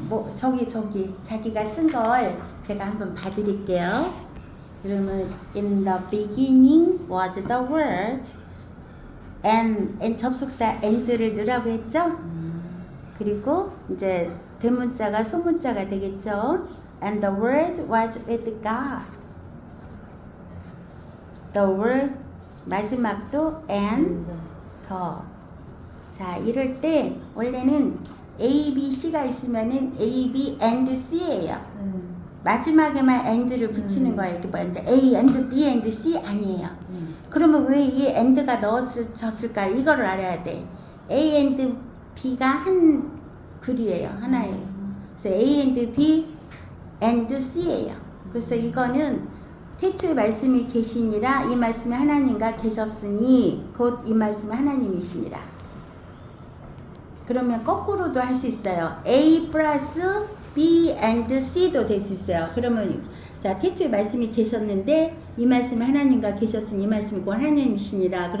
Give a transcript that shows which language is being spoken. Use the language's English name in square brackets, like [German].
[Korean] 뭐 저기 자기가 쓴 걸 제가 한번 봐드릴게요. 그러면 [English] in the beginning was the word and [Korean] 접속사 and를 넣으라고 했죠. 그리고 이제 대문자가 소문자가 되겠죠. [English] And the word was with God. The word [Korean] 마지막도 and 더. 자, 이럴 때 원래는 A, B, C가 있으면은 A, B, and C예요. 마지막에만 and를 붙이는 거예요. 이렇게 보는데 A, and B, and C 아니에요. 그러면 왜 이 and가 넣어졌을까? 이거를 알아야 돼. A and B가 한 글이에요. 하나예요. 그래서 A and B and C예요. 그래서 이거는 태초에 말씀이 계시니라 이 말씀이 하나님과 계셨으니 곧 이 말씀이 하나님이시니라. 그러면 거꾸로도 할 수 있어요. A 플러스 B and C도 될 수 있어요. 그러면 자, 태초에 말씀이 계셨는데 이 말씀이 하나님과 계셨으니 이 말씀이 곧 하나님이시니라.